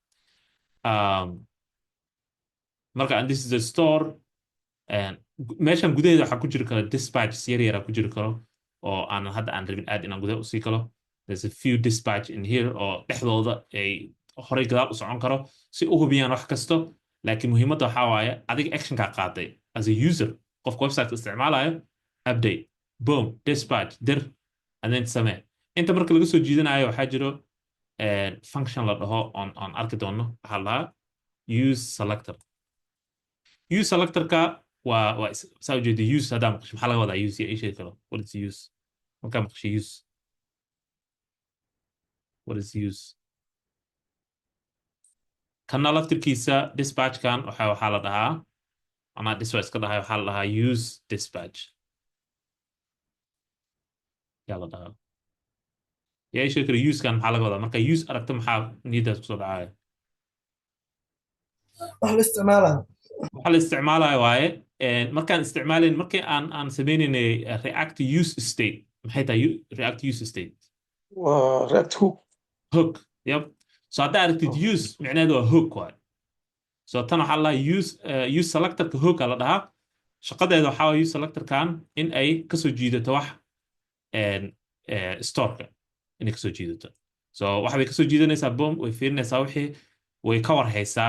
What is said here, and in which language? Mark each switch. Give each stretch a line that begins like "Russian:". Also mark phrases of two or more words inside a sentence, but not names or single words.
Somali: marka
English: and this is a store
Somali: meeshan gudaheeda waxaa ku jiri kara dispatch yar ku jiri karo oo aanan hadda aan rabin aad inaan gudaha usii kalo
English: there's a few dispatch in here
Somali: oo dhexdooda ay horey gadaal u socon karo si u hubiyaan wax kasto laakiin muhiimadda waxaa waaye adiga actionkaa qaaday
English: as a user
Somali: qofka website isticmaalayo
English: update boom dispatch
Somali: dir
English: and then
Somali: samee inta marka laga soo jiidanayo waxaa jiro function la dhaho on arki doono waxaa la dhahaa
English: use selector use selectorka
Somali: waa saa ujeeda use haddaa maqasho maxaa laga wadaa use ii sheegi karo
English: what is use
Somali: markaa maqasho use
English: what is use
Somali: kana laftirkiisa dispatchkan waxaa la dhahaa anaa dispatch ka dhahay waxaa la dhahaa
English: use dispatch
Somali: yaa la dhahaa yaa sheegi kara use kan maxaa laga wadaa marka use aragto maxaa niyadaas kusoo dhacaya wax la isticmaalayo waxa la isticmaalayo waaye markaan isticmaalayn markii aan sameynaynay
English: react use state
Somali: maxay tahay
English: react use state React hook.
Somali: hook yep so haddaa aragtid use micnaheedu waa hook waaye so tan waxaa la
English: use selectorka hooka
Somali: la dhahaa shaqadeeda waxaa waa
English: use selectorkan
Somali: in ay kasoo jiidato wax storeka inay kasoo jiidato so waxa bay kasoo jiidanaysaa boom way fiirinaysaa wixii way ka warhaysaa